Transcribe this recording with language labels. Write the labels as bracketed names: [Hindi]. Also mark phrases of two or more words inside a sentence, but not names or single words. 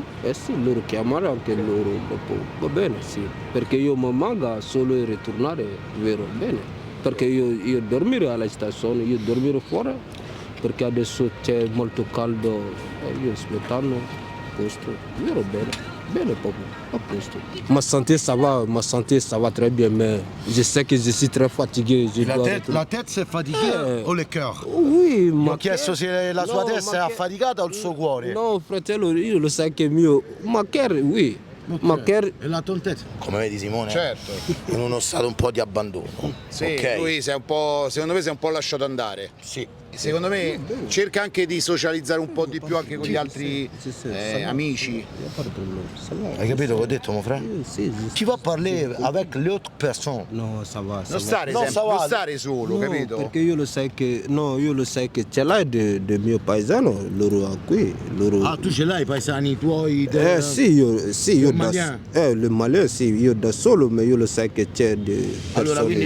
[Italian] Sì, loro chiamano anche loro dopo, va bene, sì, perché io mi manca solo ritornare, vero, bene, perché io dormire alla stazione, io dormire fuori, perché adesso c'è molto caldo, io aspettando posto, vero, bene. Bene, proprio, a posto. [French] Ma santé, ça va très bien, mais je sais que je suis très fatigué. Je dois retourner. tête c'est fatiguée o le cœur? Oui, [Italian] ma se la sua testa è affaticata o il suo cuore. No, fratello, io lo sai che è mio. Ma che, oui. Ma che. E la tontezza? Come vedi Simone? Certo. In uno stato un po' di abbandono. Sì, ok? lui si è un po', secondo me si è un po' lasciato andare. Sì. Secondo me cerca anche di socializzare un po' di più anche con gli altri amici. Hai capito che ho detto, [French] mon frère? [Italian] Sì, [French] Tu vas parler avec l'autre personne. No, ça va. [Italian] Non stare, No, sempre, [French] sa va. [Italian] non stare solo, No, capito? perché io lo sai che. No, io lo sai che ce l'hai del mio paesano, loro qui. Loro... Ah, tu ce l'hai i paesani tuoi? Sì, io da. [French] Malien? [Italian] Le Malien, sì, io da solo, ma io lo sai che c'è di. Allora, persone